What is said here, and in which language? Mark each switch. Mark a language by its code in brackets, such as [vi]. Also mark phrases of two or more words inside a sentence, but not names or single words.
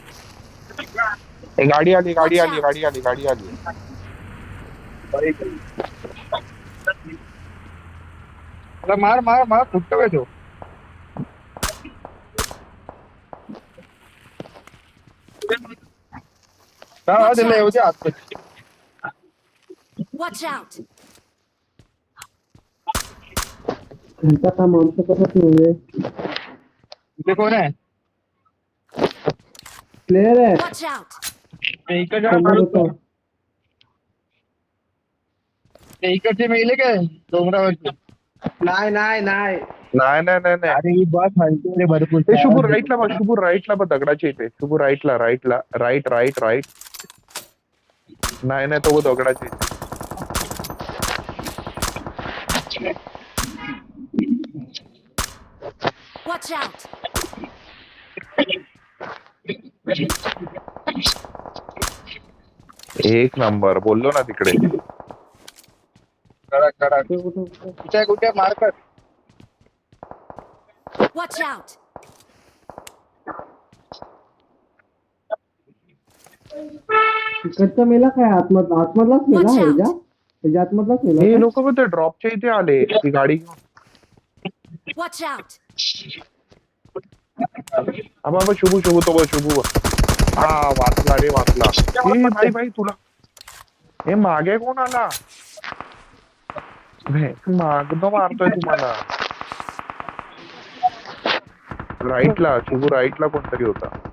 [mr] गाडी आली. मार फुटतो काय तो. त्याला येऊ दे आत. [en] Watch out! [mr] त्यांचा का माणसं करत नाही. इथे कोण आहे? प्लेयर आहे. [en] Watch out! [mr] इकडचे मेले काय डोंगरावरचे? नाही अरे ही बस हलते रे भरपूर. ते शुभू राईटला बघ दगडाच्या इथे. शुभू राईट नाही तो दगडाच्या इथे. [en] Watch out! [mr] एक नंबर बोललो ना तिकडे. कुठे मारतात. [en] Watch out! [mr] तिकडचा मेला काय आतमधलाच मेला [en] Watch out. [mr] ह्याच्या आतमधलाच मेला हे काय? लोक पण ते ड्रॉपच्या इथे आले ती गाडी घेऊन. [en] Watch out. [mr] हा बाबा शुभू तो बघ शुभू हा वाचला रे वाचला. ए भाई भाई तुला हे मागे कोण आला मागं मारतोय तुम्हाला. राईटला शुभू राईटला कोणतरी होता.